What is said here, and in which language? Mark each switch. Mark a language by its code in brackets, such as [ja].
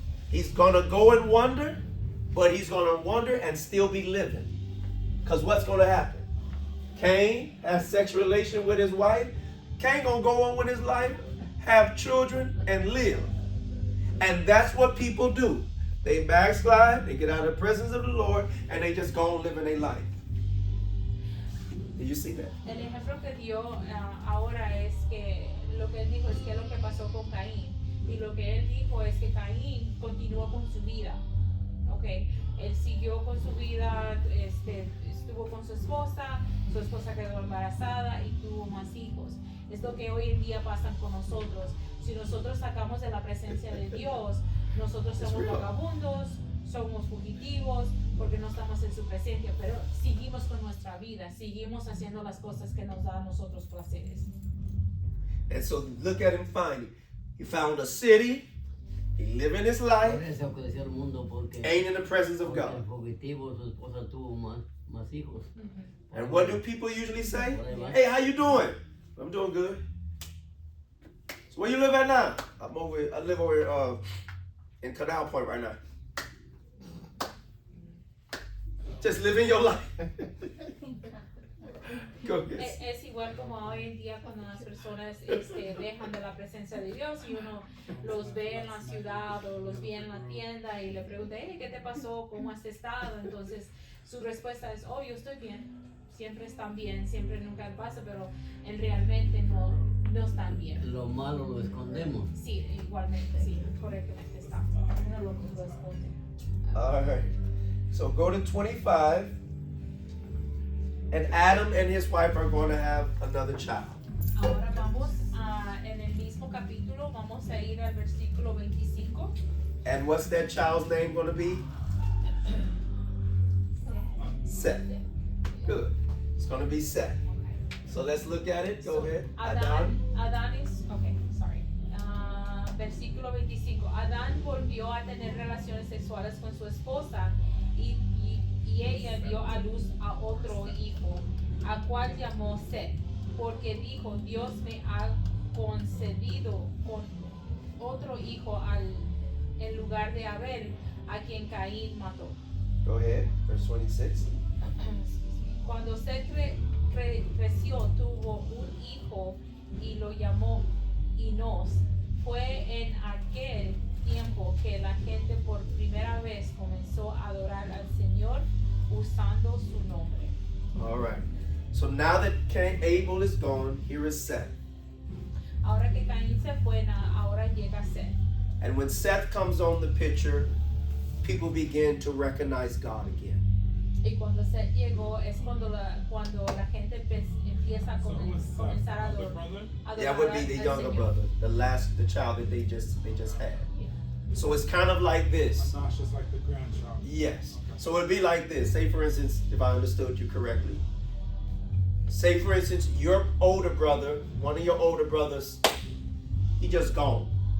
[en] He's gonna go and wander, but he's gonna wander and still be living. Because what's gonna happen? Cain has sexual relation with his wife. Cain gonna go on with his life, have children, and live. And that's what people do. They backslide, they get out of the presence of the Lord, and they just go on living their life. Did you see that? [es] El ejemplo que dio ahora es que lo que él dijo es que lo que pasó con Caín. Y lo que él dijo es que Caín continuó con su vida. Ok, él siguió con su vida, estuvo con su esposa quedó embarazada y tuvo más hijos. Es lo que hoy en día pasa con nosotros. Si nosotros sacamos de la presencia de Dios, nosotros somos vagabundos, somos fugitivos, porque no estamos en su presencia, pero seguimos con nuestra vida, seguimos haciendo las cosas que nos dan a nosotros placeres. [en] And so look at him finding. He found a city, he living his life, [es] Por eso creció el mundo porque [en] ain't in the presence of [es] porque el [en] God. [es] fugitivo, su esposa tuvo más hijos. [en] And what do people usually say? [es] Por ahí va. [en] Hey, how you doing? I'm doing good. So where you live at now? I live over in Canal Point right now. Just living your life. Go ahead. [es] Es igual como hoy en día cuando las personas dejan de la presencia de Dios y uno los ve en la ciudad o los ve en la tienda y le pregunta, hey, ¿qué te pasó? ¿Cómo has estado? Entonces su respuesta es, oh, yo estoy bien. Siempre están bien, siempre nunca pasa, pero realmente no están bien. Lo malo lo escondemos. Sí, igualmente, sí, correctamente está. Uno lo esconde. [en] All right. So go to 25. And Adam and his wife are going to have another child. [es] Ahora vamos en el mismo capítulo, vamos a ir al versículo 25. [en] And what's that child's name going to be? Seth. Good. It's going to be Seth. So let's look at it. Go ahead. [es] Adán es, [en] okay, sorry. [es] Versículo 25. Adán volvió a tener relaciones sexuales con su esposa y ella dio a luz a otro hijo, a cual llamó Seth, porque dijo, Dios me ha concedido con otro hijo en lugar de Abel, a quien Caín mató. [en] Go ahead. Verse 26. [es] Cuando Seth creció, tuvo un hijo y lo llamó Enos. Fue en aquel tiempo que la gente por primera vez comenzó a adorar al Señor usando su nombre. [en] All right. So now that Abel is gone, here is Seth. [es] Ahora que Caín se fue, ahora llega Seth. [en] And when Seth comes on the picture, people begin to recognize God again. [es] Y cuando Seth llegó es cuando la gente empieza a [en] So who was [es] comenzar a [en] the [es] adorar. [en] brother? That would be the [es] al [en] younger [es] Señor. [en] brother, the child that they just had. So it's kind of like this. Anash is like the grandchild. Yes. So it'd be like this. Say for instance, if I understood you correctly. Say for instance, your older brother, one of your older brothers, he just gone.